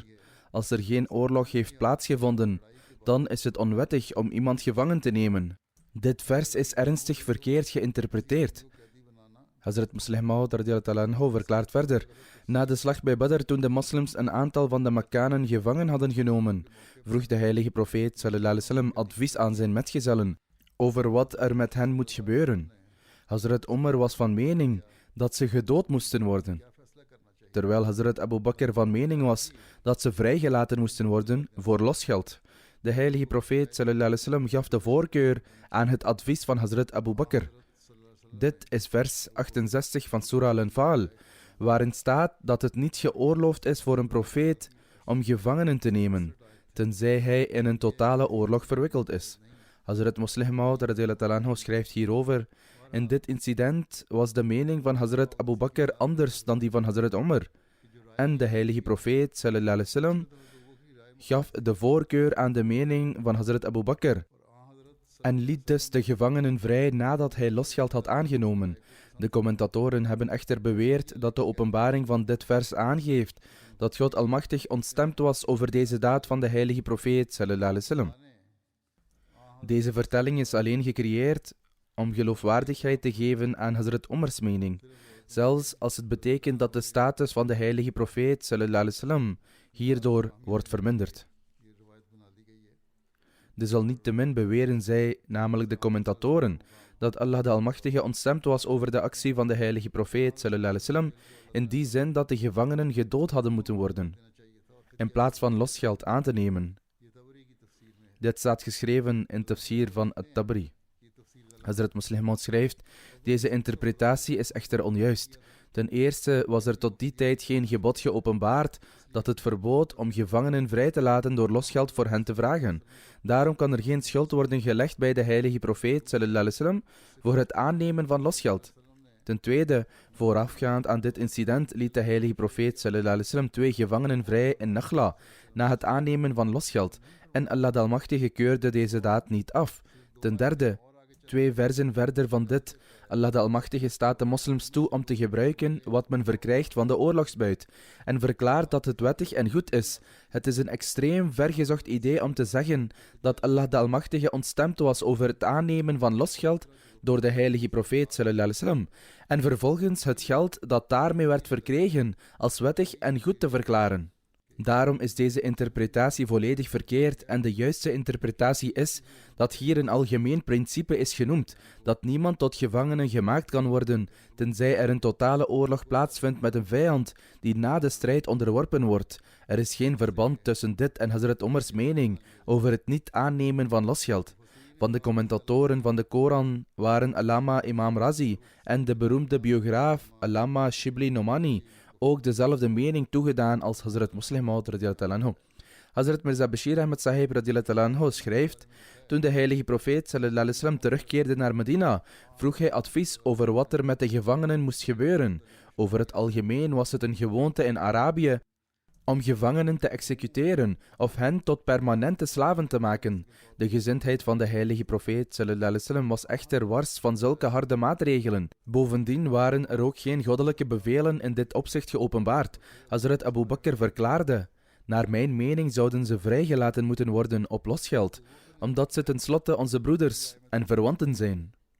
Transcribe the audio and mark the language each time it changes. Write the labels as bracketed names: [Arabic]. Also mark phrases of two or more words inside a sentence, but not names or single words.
[Dutch] Als er geen oorlog heeft plaatsgevonden, dan is het onwettig om iemand gevangen te nemen. Dit vers is ernstig verkeerd geïnterpreteerd. Hazrat Muslih Maud [Arabic] رضي الله عنه [Dutch] verklaart verder: na de slag bij Badr, toen de moslims een aantal van de Makkanen gevangen hadden genomen, vroeg de heilige profeet [Arabic] صلى الله عليه وسلم [Dutch] advies aan zijn metgezellen over wat er met hen moet gebeuren. Hazrat Umar was van mening dat ze gedood moesten worden, terwijl Hazrat Abu Bakr van mening was dat ze vrijgelaten moesten worden voor losgeld. De heilige profeet [Arabic] صلى الله عليه وسلم [Dutch] gaf de voorkeur aan het advies van Hazrat Abu Bakr. Dit is vers 68 van Surah Al-Anfal, waarin staat dat het niet geoorloofd is voor een profeet om gevangenen te nemen, tenzij hij in een totale oorlog verwikkeld is. Hazrat Muslih Maud [Arabic] رضي الله عنه [Dutch] schrijft hierover: in dit incident was de mening van Hazrat Abu Bakr anders dan die van Hazrat Umar. En de heilige profeet [Arabic] صلى الله عليه وسلم [Dutch] gaf de voorkeur aan de mening van Hazrat Abu Bakr en liet dus de gevangenen vrij nadat hij losgeld had aangenomen. De commentatoren hebben echter beweerd dat de openbaring van dit vers aangeeft dat God Almachtig ontstemd was over deze daad van de heilige profeet [Arabic] صلى الله عليه وسلم. [Dutch] Deze vertelling is alleen gecreëerd om geloofwaardigheid te geven aan Hazrat Umars mening, zelfs als het betekent dat de status van de heilige profeet [Arabic] صلى الله عليه وسلم [Dutch] hierdoor wordt verminderd. Desalniettemin beweren zij, namelijk de commentatoren, dat Allah de Almachtige ontstemd was over de actie van de heilige profeet [Arabic] صلى الله عليه وسلم, [Dutch] in die zin dat de gevangenen gedood hadden moeten worden, in plaats van losgeld aan te nemen. Dit staat geschreven in tafsir van At-Tabari. Hazrat Muslih Maud schrijft: deze interpretatie is echter onjuist. Ten eerste was er tot die tijd geen gebod geopenbaard dat het verbood om gevangenen vrij te laten door losgeld voor hen te vragen. Daarom kan er geen schuld worden gelegd bij de heilige profeet [Arabic] صلى الله عليه وسلم [Dutch] voor het aannemen van losgeld. Ten tweede, voorafgaand aan dit incident liet de heilige profeet [Arabic] صلى الله عليه وسلم [Dutch] 2 gevangenen vrij in Nakhla na het aannemen van losgeld en Allah de Almachtige keurde deze daad niet af. Ten derde, 2 versen verder van dit: Allah de Almachtige staat de moslims toe om te gebruiken wat men verkrijgt van de oorlogsbuit en verklaart dat het wettig en goed is. Het is een extreem vergezocht idee om te zeggen dat Allah de Almachtige ontstemd was over het aannemen van losgeld door de heilige profeet [Arabic] صلى الله عليه وسلم [Dutch] en vervolgens het geld dat daarmee werd verkregen als wettig en goed te verklaren. Daarom is deze interpretatie volledig verkeerd en de juiste interpretatie is dat hier een algemeen principe is genoemd, dat niemand tot gevangene gemaakt kan worden, tenzij er een totale oorlog plaatsvindt met een vijand die na de strijd onderworpen wordt. Er is geen verband tussen dit en Hazrat Omars mening over het niet aannemen van losgeld. Van de commentatoren van de Koran waren Allama Imam Razi en de beroemde biograaf Allama Shibli Nomani ook dezelfde mening toegedaan als Hazrat Musleh Maud [Arabic] رضي الله عنه. [Dutch] Hazrat Mirza Bashir Ahmad Sahib [Arabic] رضي الله عنه [Dutch] schrijft: toen de heilige profeet [Arabic] صلى الله عليه وسلم [Dutch] terugkeerde naar Medina, vroeg hij advies over wat er met de gevangenen moest gebeuren. Over het algemeen was het een gewoonte in Arabië om gevangenen te executeren of hen tot permanente slaven te maken. De gezindheid van de heilige profeet [Arabic] صلى الله عليه وسلم [Dutch] was echter wars van zulke harde maatregelen. Bovendien waren er ook geen goddelijke bevelen in dit opzicht geopenbaard. Hazrat Abu Bakr verklaarde: naar mijn mening zouden ze vrijgelaten moeten worden op losgeld, omdat ze tenslotte onze broeders en verwanten zijn.